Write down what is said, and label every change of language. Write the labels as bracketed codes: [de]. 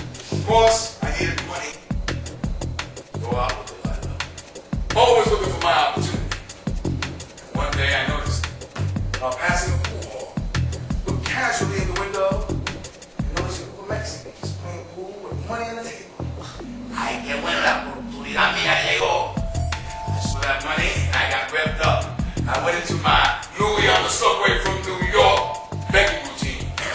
[en] Of course, I needed money to go out with Delilah. Always looking for my opportunity. And one day I noticed, while passing a pool hall, looked casually in the window and noticed a group of Mexicans playing pool with money on the table. [es] Ay, qué buena la oportunidad mía llegó. [en] I saw that money and I got revved up. I went into my Louis on the subway from New York begging routine.